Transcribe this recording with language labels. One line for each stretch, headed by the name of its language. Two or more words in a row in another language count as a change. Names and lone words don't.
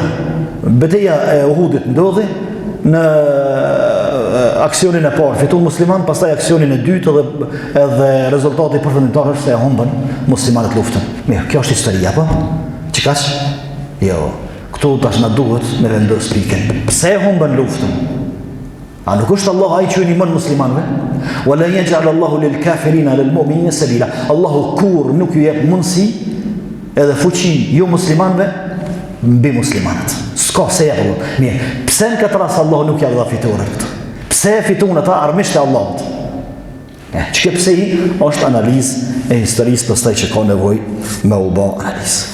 Albanian: Betejë e Uhudit ndodhi në aksionin e parë fiton musliman, pastaj aksionin e dytë edhe rezultati përfundimtar është se e humbën muslimanët luftën. Mirë, kjo është historia, po? Çikash? Jo. Këtu tash na duhet me vendos pikën. Pse e humbën luftën? A nuk është Allah ai që i ndihmon muslimanëve?
Arabic: ولا يجعل الله للكافرين للمؤمنين سبيلا.
Albanian: Allahu kur nuk ju jep mundësi edhe fuqi jo muslimanëve mbi muslimanët. S'ka se ja. Mirë, pse në këtë rast Allahu nuk ja dha fitore këtë? Pse e fituan ata armisht e Allahut? Çka pse i është analizë e historisë pastaj që ka nevojë me u bë analizë.